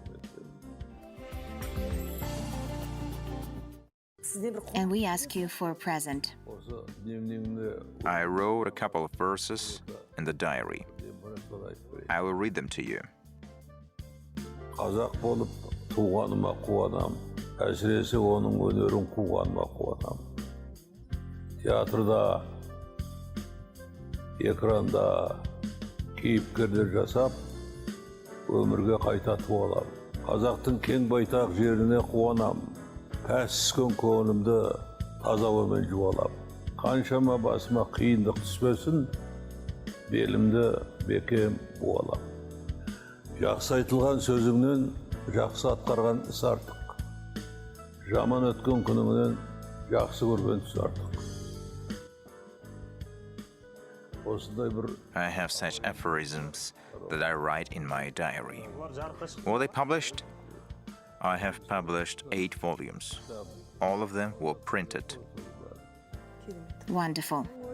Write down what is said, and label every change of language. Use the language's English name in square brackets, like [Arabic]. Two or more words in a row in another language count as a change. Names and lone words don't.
[English] And we ask you for a present. I wrote a couple of verses in the diary. I will read them to you. [Kazakh] Qazaq болып туғаныма қуанам, әсіресе оның өнерін қуғаныма қуанам. Театрда, экранда кейіпкерлер жасап, өмірге қайта туалам. Қазақтың кең байтақ жеріне қуанам, пәс түскен көңілімді таза ауамен жуалам. Қаншама басыма қиындық түспесін, белімді бекем буалам. Жақсы айтылған сөзіңнен жақсы атқарған іс артық. Жаман өткен күніңнен жақсы көрген түс артық. [English] I have such aphorisms that I write in my diary. Were they published? I have published 8 volumes. All of them were printed. Wonderful.